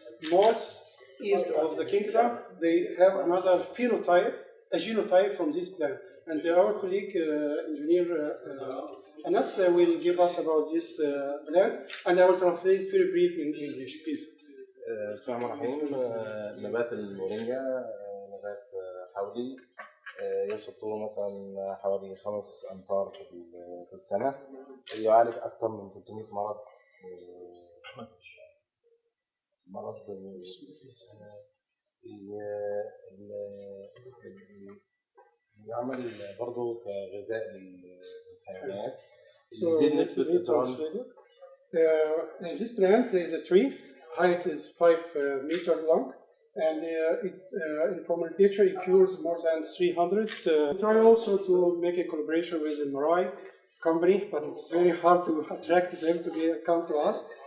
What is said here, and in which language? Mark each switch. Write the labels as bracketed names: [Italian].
[English] North east of the kingdom, they have another phenotype, a genotype from this plant. And our colleague, engineer Anas, will give us about this plant, and I will translate very briefly in English, please. [Arabic] بسم الله الرحمن الرحيم. نبات المورينجا نبات حولي يوصل طوله مثلا حوالي 5 أمتار في السنة. يعالج أكثر من 300 مرض. يعمل برضه كغذاء للحيوانات. [English] So let me translate it. This plant is a tree. Height is 5 meters long, and from architecture it cures more than 300. We try also to make a collaboration with the Marai company, but it's very hard to attract them to come to us.